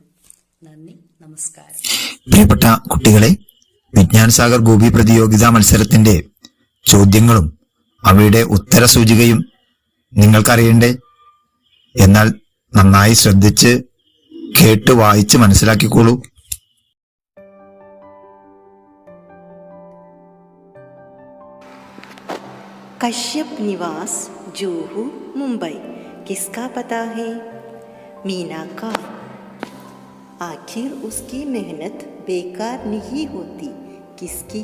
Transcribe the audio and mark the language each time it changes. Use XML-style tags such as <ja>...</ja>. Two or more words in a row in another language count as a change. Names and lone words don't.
<ml>നന്ദി, നമസ്കാരം. പ്രിയപ്പെട്ട കുട്ടികളെ, വിജ്ഞാൻ സാഗർ ഖൂബി പ്രതിയോഗിതാ മത്സരത്തിന്റെ ചോദ്യങ്ങളും അവയുടെ ഉത്തര സൂചികയും നിങ്ങൾക്കറിയണ്ടേ? എന്നാൽ നന്നായി ശ്രദ്ധിച്ച് കേട്ട് വായിച്ച് മനസ്സിലാക്കിക്കോളൂ.</ml> <hi>कश्यप निवास जूहू मुंबई किसका पता है? मीना का। आखिर उसकी मेहनत बेकार नहीं होती, किसकी?</hi>